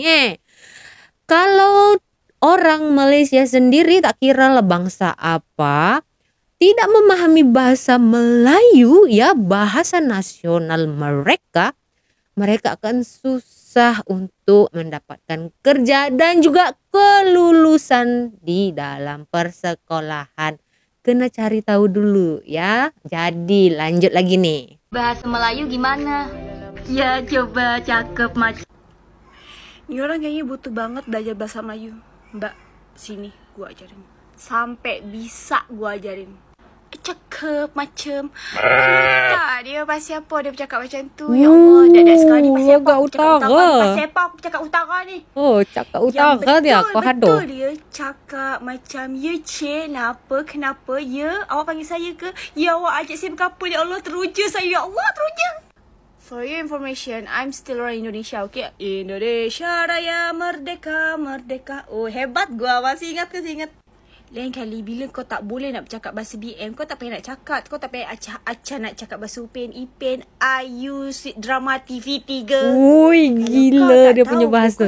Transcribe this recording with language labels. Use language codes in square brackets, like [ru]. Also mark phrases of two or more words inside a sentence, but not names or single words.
[ms] Kalau orang Malaysia sendiri tak kira lah bangsa apa, tidak memahami bahasa Melayu ya, bahasa nasional mereka akan susah untuk mendapatkan kerja dan juga kelulusan di dalam persekolahan. [id] Kena cari tahu dulu ya. Jadi lanjut lagi nih. Bahasa Melayu gimana? Ya coba [ms] cakep macam. [id] Ini orang kayaknya butuh banget belajar bahasa Melayu. Mbak, sini gua ajarin. Sampai bisa gua ajarin. [ms] Cakep macam. Tak, dia pasal apa dia bercakap macam tu? Ya Allah, dak sekali pasal apa? Aku cakap utara. Pasal apa aku cakap utara ni? Oh, cakap utara dia. Kau haduh. Betul dia cakap macam, ya cik, kenapa ya? Awak panggil saya ke? Ya awak ajak saya berkapa? Ya Allah, teruja saya. Ya Allah, teruja. [en] For your information, I'm still [ms] orang Indonesia, [en] okay? [id] Indonesia Raya Merdeka, Merdeka. Oh, hebat gua. Masih ingat. [ms] Lain kali bila kau tak boleh nak bercakap bahasa BM, kau tak payah nak cakap. Kau tak payah acah-acah nak cakap bahasa Upin Ipin, Ayu, drama TV3. Ui, gila dia punya bahasa.